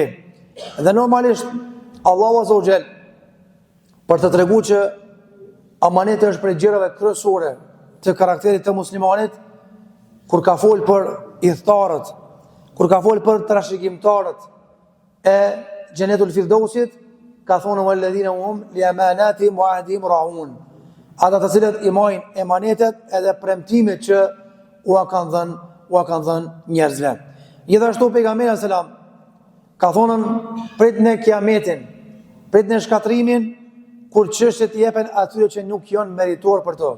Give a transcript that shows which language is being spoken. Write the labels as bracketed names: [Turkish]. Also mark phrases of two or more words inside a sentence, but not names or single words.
[Albanian] Dhe normalisht Allahu [Arabic] عز وجل [Albanian] për të treguar që amaneti është prej gjërave kryesore të karakterit të muslimanit, kur ka fol për idhtarët, kur ka fol për trashëgimtarët e Xhenetul Firdausit, ka thonë [Arabic] والذين هم لأماناتهم وعهدهم راعون. [Albanian] Ata të cilët i marrin emanetet edhe premtimet që u kanë dhënë njerëzve. Gjithashtu pejgamberi [Arabic] صلى الله عليه وسلم [Albanian] ka thonë pritni kiametin, pritni shkatrimin kur çështjet i jepen atyre që nuk janë meritor për to.